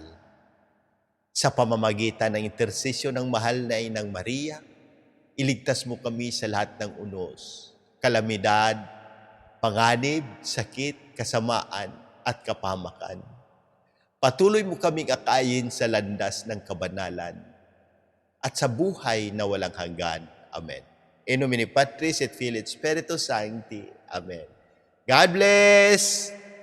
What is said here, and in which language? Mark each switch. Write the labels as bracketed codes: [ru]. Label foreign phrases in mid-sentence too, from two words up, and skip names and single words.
[tl] Sa pamamagitan ng intersesyon ng mahal na Inang Maria, iligtas mo kami sa lahat ng unos, kalamidad, panganib, sakit, kasamaan, at kapamakan. Patuloy mo kaming akayin sa landas ng kabanalan at sa buhay na walang hanggan. Amen. [la] In nomine Patris et Filii et Spiritus Sancti. [en] Amen. God bless!